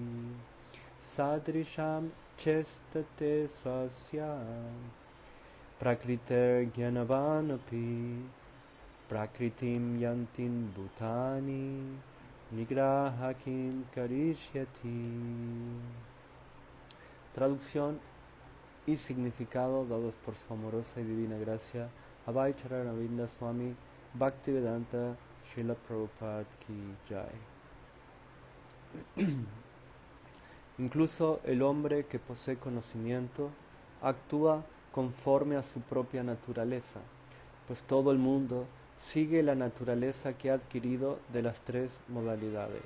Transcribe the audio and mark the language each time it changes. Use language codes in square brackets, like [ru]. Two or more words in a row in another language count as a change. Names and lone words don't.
[sa] सदृशं चेष्टते स्वस्यं प्रकृतेर् ज्ञानवानपि प्रकृतिं यान्तिन् भूतानि निग्रह किं करिष्यति. [es] Traducción y significado dados por su amorosa y divina gracia Abhay Charanavinda Swami Bhaktivedanta Srila Prabhupada [hi] की जय. [es] Incluso el hombre que posee conocimiento actúa conforme a su propia naturaleza, pues todo el mundo sigue la naturaleza que ha adquirido de las tres modalidades.